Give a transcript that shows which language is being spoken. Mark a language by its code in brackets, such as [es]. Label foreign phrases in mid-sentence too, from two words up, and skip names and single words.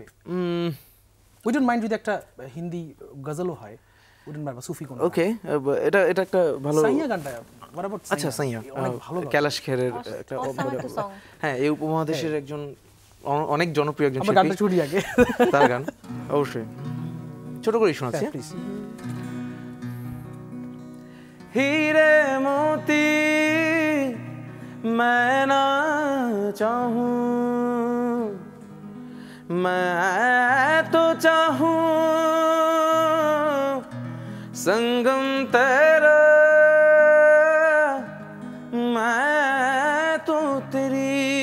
[en] we don't mind [bn] যদি একটা হিন্দি গজলও হয়, [en] we don't mind, [bn] বা সুফি কোন। ওকে, এটা একটা ভালো সাইয়া গানটা বরাবর। আচ্ছা সাইয়া, অনেক ভালো গান। ক্যালাশ খেরের একটা awesome একটা song। হ্যাঁ, এই উপমহাদেশের একজন অনেক জনপ্রিয় একজন আমরা গানটা শিল্পী, শুনি আগে। তার গান অবশ্যই ছোট করেই শোনাচ্ছি। প্লিজ। [hi] हीरे मोती मैं ना चाहूं, मैं तो चाहूं संगम तेरा, मैं तो तेरी